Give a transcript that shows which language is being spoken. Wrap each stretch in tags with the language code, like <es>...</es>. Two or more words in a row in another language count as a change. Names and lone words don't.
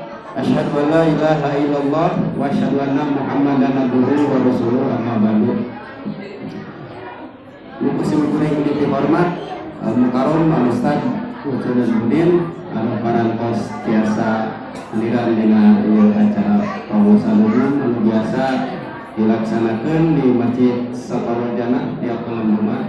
<ar>أشهد أن لا إله إلا الله وأشهد أن محمدا عبده ورسوله أما بعد.</ar> <su>Mukusim kuring dihormat</su> <ar>المكرم الأستاذ</ar> <su>Utsudin parantos tiasa hadiran dina acara pausan umum anu biasa dilaksanakeun di Masjid Saparul Jannah di Abdul Muhammad.</su>